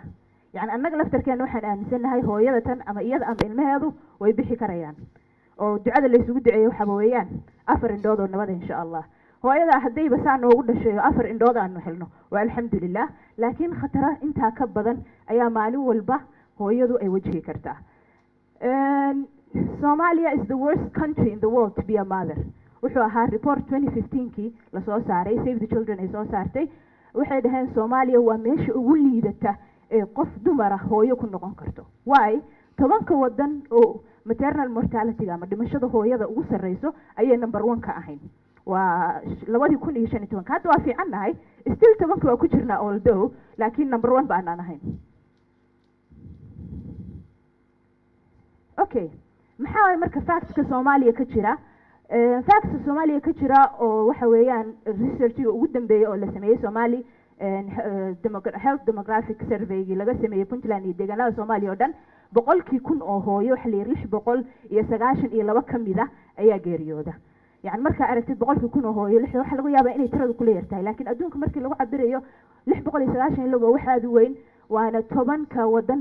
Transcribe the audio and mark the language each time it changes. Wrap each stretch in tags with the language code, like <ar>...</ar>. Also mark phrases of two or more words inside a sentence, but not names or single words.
<so>yani annaga laftarkeena waxaan aaminsanahay hooyada tan ama iyada ama ilmaheedu way bixi karayaan oo ducada la isugu duceeyo waxa weeyaan 4 indhood oo nabada</so> <ar>إن شاء الله.</ar> <so>hooyada haddayba saa noogu dhashay 4 indhood aanu helno waa alxamdulillah, laakiin khatara intaa ka badan ayaa maalin walba hooyadu ay wajihi kartaa. Somalia is the worst country in the world to be a mother. wuxuu ahaa report 2015kii la soo saaray, Save the Children ay soo saartay. waxay dhaheen Soomaaliya waa meesha ugu liidata ee qof dumar ah hooyo ku noqon karto. why? 10 wadan oo</so> <en>maternal mortality</en> <so>ama dhimashada hooyada ugu sareyso ayay number 1 ka ahayn. waa 2015. hadda waa fiicannahay, still 10 waa ku jirnaa although, laakiin number 1 baan ahayn. okay, maxaa marka facts-ka Soomaaliya ka jira facts Soomaaliya ka jira oo waxa weeyaan researchiga ugu dambeeyay oo la sameeyay Soomaali health demographic survey laga sameeyay Puntland iyo deegaanada Soomaaliya oo dhan 100,000 oo hooyo waxa la yiri 692 kamid ah ayaa geeriyooda يعني marka aragtid 100,000 oo hooyo waxa lagu yaabaa inay tiradu ku leeyahay laakiin adduunka markii lagu cabirayo 692 waxa aad u weyn waana 10 ka wadan</so>